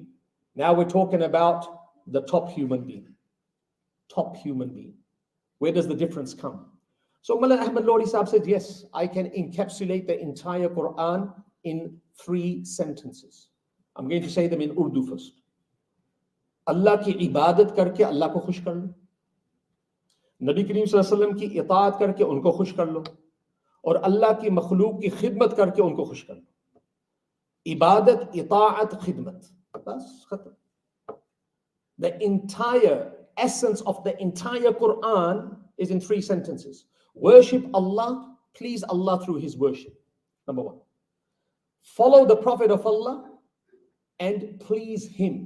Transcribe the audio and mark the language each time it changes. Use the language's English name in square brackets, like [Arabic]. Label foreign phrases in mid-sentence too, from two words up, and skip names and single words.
[English] Now we're talking about the top human being. Top human being. Where does the difference come? So Mullah Ahmad Lori Sahib said, yes, I can encapsulate the entire Quran in 3 sentences. I'm going to say them in Urdu first. [Urdu] اللہ کی عبادت کرکے اللہ کو خوش کر لو. نبی کریم [Arabic] صلى الله عليه وسلم [Urdu] کی اطاعت کرکے ان کو خوش کر لو. اور اللہ کی مخلوق کی خدمت کرکے ان کو خوش کر لو. عبادت، اطاعت، خدمت. بس، ختم. [English] The entire essence of the entire Quran is in 3 sentences. Worship Allah, please Allah through His worship. Number 1. Follow the Prophet of Allah and please Him.